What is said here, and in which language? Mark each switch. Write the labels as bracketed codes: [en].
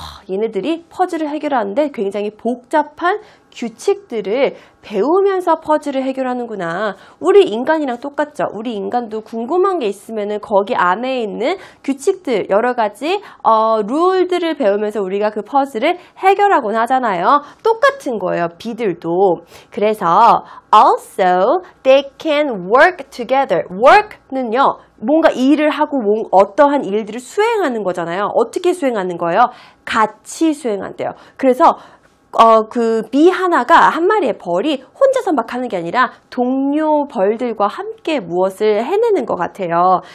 [ko] 얘네들이 퍼즐을 해결하는데 굉장히 복잡한 규칙들을 배우면서 퍼즐을 해결하는구나. 우리 인간이랑 똑같죠. 우리 인간도 궁금한 게 있으면은 거기 안에 있는 규칙들, 여러 가지 룰들을 배우면서 우리가 그 퍼즐을 해결하곤 하잖아요. 똑같은 거예요. 비들도. [en] 그래서 also they can work together. [ko] work는요. 뭔가 일을 하고 어떠한 일들을 수행하는 거잖아요. 어떻게 수행하는 거예요? 같이 수행한대요. 그래서 그 비 하나가 한 마리의 벌이 혼자서 막 하는 게 아니라 동료 벌들과 함께 무엇을 해내는 것 같아요.